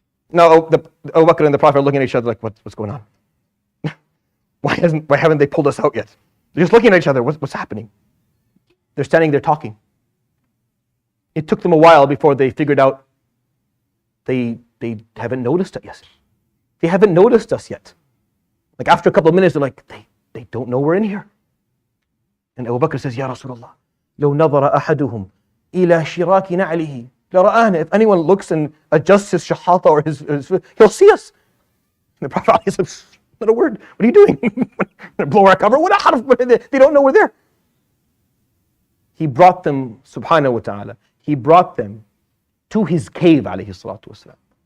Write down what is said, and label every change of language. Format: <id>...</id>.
<en>Now, Abu Bakr and the Prophet are looking at each other like, what's going on? Why haven't they pulled us out yet? They're just looking at each other. What's happening? They're standing there talking. It took them a while before they figured out they haven't noticed it yet. They haven't noticed us yet. Like after a couple of minutes, they're like, they don't know we're in here. And Abu Bakr says,</en> <ar>Ya Rasulullah, لو نظر أحدهم إلى شراك نعله لرآنا.</ar> <en>If anyone looks and adjusts his shahata or his he'll see us. And the Prophet says, not a word. What are you doing? Blow our cover? They don't know we're there. He brought them, subhanahu wa ta'ala, he brought them to his cave, alayhi salatu wasalam.</en>